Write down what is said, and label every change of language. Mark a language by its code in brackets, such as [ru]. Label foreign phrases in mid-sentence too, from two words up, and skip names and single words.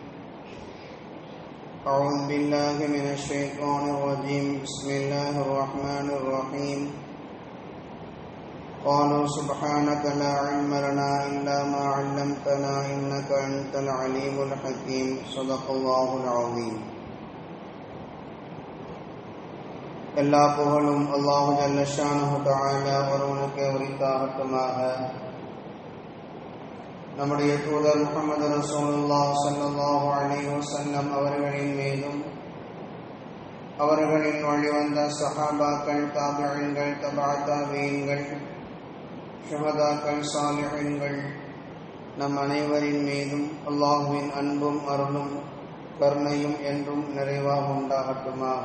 [ar] أعوذ بالله من الشيطان الرجيم بسم الله الرحمن الرحيم قالوا سبحانك لا علم لنا إلا ما علمتنا إنك أنت العليم الحكيم صدق الله العظيم. [ta] எல்லா புகழும் [ar] الله جل شأنه تعالى [ta] ஒருவனுக்கே உரித்தாகட்டுமாக. நம்முடைய தூதர் முஹம்மது [ar] رسول الله صلى الله عليه وسلم [ta] அவர்களின் மீதும் அவர்களின் வழிவந்த சஹாபாக்கள், தாபிஈன்கள், தபஅ தாபிஈன்கள், ஷுஹதாக்கள், சாலிஹீன்கள் நம் அனைவரின் மீதும் அல்லாஹ்வின் அன்பும் அருளும் கருணையும் என்றும் நிறைவாக உண்டாகட்டுமாக.